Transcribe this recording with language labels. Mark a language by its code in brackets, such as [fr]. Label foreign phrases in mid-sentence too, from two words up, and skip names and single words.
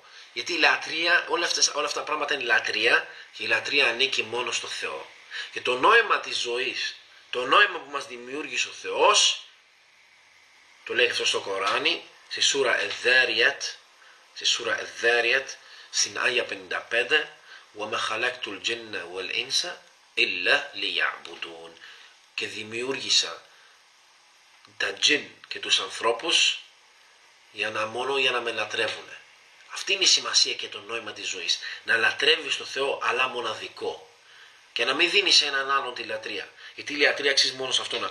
[el] Γιατί η λατρεία, όλα αυτά τα πράγματα είναι λατρεία και η λατρεία ανήκει μόνο στο Θεό. Και το νόημα της ζωής, το νόημα που μας δημιούργησε ο Θεός, το λέει αυτό στο Κοράνι, στη σούρα Εδδάριατ, στην Άγια 55, [ar] وَمَا خَلَقْتُ الْجِنَّ وَالْإِنسَ إِلَّا لِيَعْبُدُونَ. [el] Και δημιούργησα τα τζιν και τους ανθρώπους μόνο για να με λατρεύουν. Αυτή είναι η σημασία και το νόημα της ζωής. Να λατρεύεις τον Θεό, αλλά μοναδικό. Και να μην δίνεις σε έναν άλλον τη λατρεία. Γιατί η λατρεία αξίζει μόνο σε αυτόν.